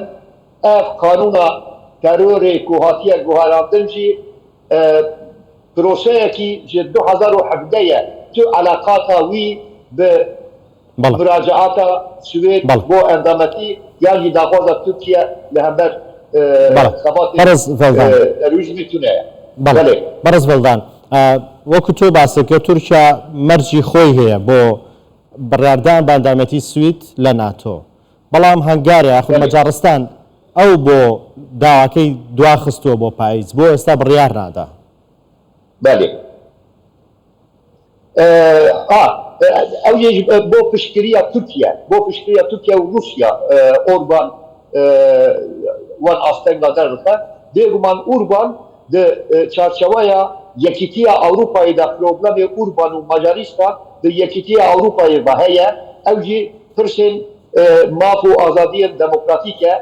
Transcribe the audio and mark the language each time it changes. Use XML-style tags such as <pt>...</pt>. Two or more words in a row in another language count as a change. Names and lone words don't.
<ku>Ev kanûna terorê ku hatiye guherandin jî proseyekî ji 2017 ye tu alaqata wî bi müracaata Swêd bo endametî ya jî daxwaza Tirkiye li hember xebatê terorîzmê tune ye.</ku> <ckb>بەڕێز ڤێڵدان وەکو تۆ باسێکە تورکیا مەرجی خۆی هەیە بۆ بڕاردان بە ئەندامەتی سوید لە ناتۆ بەڵام هەنگارە یاخود مەجارستان ئەو بۆ داواکەی دواخستووە بۆ پاییز بۆ ئێستا بڕیار نادا.</ckb> <ku>ew yê bo piştgiriya Tirkiye û Rusya Orban wan astenga derdixe bêguman Orban di çarçeveya Yekîtiya Ewropayê de problemê Orban û Macaristan di Yekîtiya Ewropayê de heye ew jî pirsên maf û azadiyên demokratîk e.</ku>